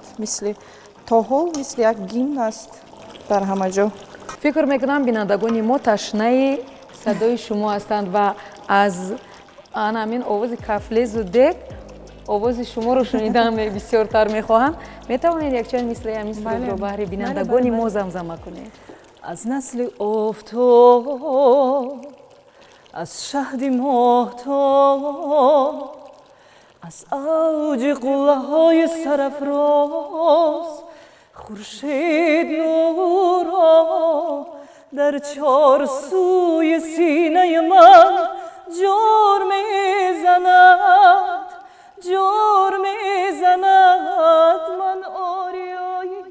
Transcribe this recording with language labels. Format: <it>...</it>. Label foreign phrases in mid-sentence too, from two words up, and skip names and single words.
<tg>мисли то ҳол мисли як гимн аст дар ҳама ҷо. фикр мекунам бинандагони мо ташнаи садои шумо ҳастанд ва аз ҳамин овози кафлезу дег овози шуморо шунидан бисёртар мехоҳам. метавонед якчанд мисли ҳамин сурудро баҳри бинандагони мо замзама кунед?</tg> <fa>از نسل آفتاب از شهد ماهتاب از اوج قله‌های سرافراز خورشید نورا در چار سوی سینه من جور میزند من آریاییم.</fa>